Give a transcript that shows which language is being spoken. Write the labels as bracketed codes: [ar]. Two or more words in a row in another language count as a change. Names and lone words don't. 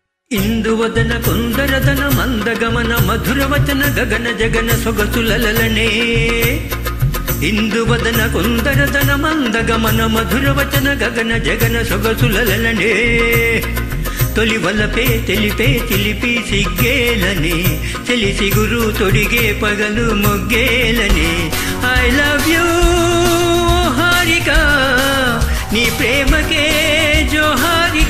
[kn] ಇಂದುವದನ ಕುಂದರದನ ಮಂದಗಮನ ಮಧುರವಚನ ಗಗನ ಜಗನ ಸೊಗಸುಲಲನೆ. ಇಂದುವದನ ಕುಂದರದನ ಮಂದಗಮನ ಮಧುರವಚನ ಗಗನ ಜಗನ ಸೊಗಸುಲಲನೆ. [te] తొలివలపే తెలిపే చిలిపి సిగ్గేలని తెలిసి గురు తొడిగే పగలు మొగ్గేలని. [en] I love you [te] హారిక నీ ప్రేమకే జోహారిక.